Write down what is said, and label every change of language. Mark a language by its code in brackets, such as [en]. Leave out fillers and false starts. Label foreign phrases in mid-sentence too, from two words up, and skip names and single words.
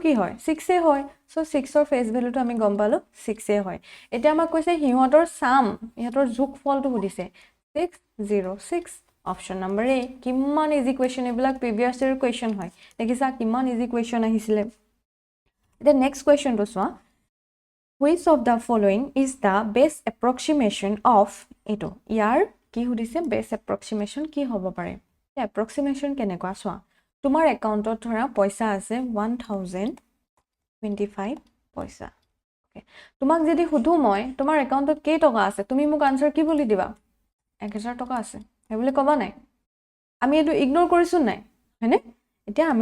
[as] কি হয় 6 এ হয় সো 6 ৰ [en] face value [as] আমি গম পালো 6 এ হয় এতিয়া আমাক কৈছে হিহঁতৰ সাম ইহঁতৰ যোগফলটো সুধিছে 606 [en] option number A [as] কিমান [en] easy question [as] এবিলাক [en] previous year question [as] হয় দেখিছা কিমান [en] easy question [as] আহিছিলে এতিয়া [en] next question [as] চোৱা [en] which of the following is the best approximation of [as] eto ইয়াৰ কি সুধিছে [en] best approximation [as] কি হ'ব পাৰে approximation কেনেকুৱা চোৱা তোমাৰ একাউণ্টত ধৰা পইচা আছে 1025 পইচা ওকে তোমাক যদি সুধো মই তোমাৰ একাউণ্টত কেই টকা আছে তুমি মোক আনসাৰ কি বুলি দিবা 1000 টকা আছে হে বুলি কবা নাই আমি এটো ইগনোৰ কৰিছো নাই হয়নে এতিয়া আমি